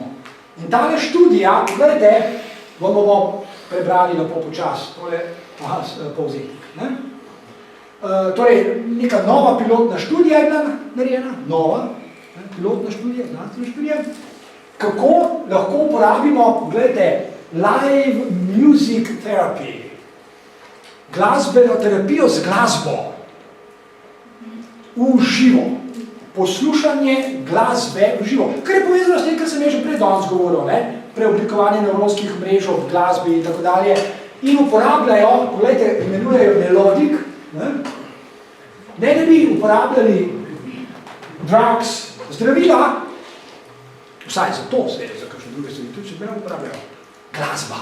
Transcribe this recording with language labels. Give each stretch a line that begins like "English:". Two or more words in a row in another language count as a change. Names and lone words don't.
Slovenian: In tale študija, gledajte, bomo prebrali lepo počas, tole povzetek. Torej, neka nova pilotna študija je bila narejena, pilotna študija, znanstvena študija, kako lahko uporabimo, gledajte,
English: live music therapy,
Slovenian: glasbeno terapijo z glasbo, v živo, poslušanje glasbe v živo, kar je povezano s tem, kar sem že prej danes govoril, preoblikovanje nevronskih mrež v glasbi in tako dalje, in uporabljajo, pogledajte, imenujejo melodik, ne da bi uporabljali drugs, zdravila, vsaj za to, seveda, za kakšne druge stvari, tudi se ne uporabljajo, glasba.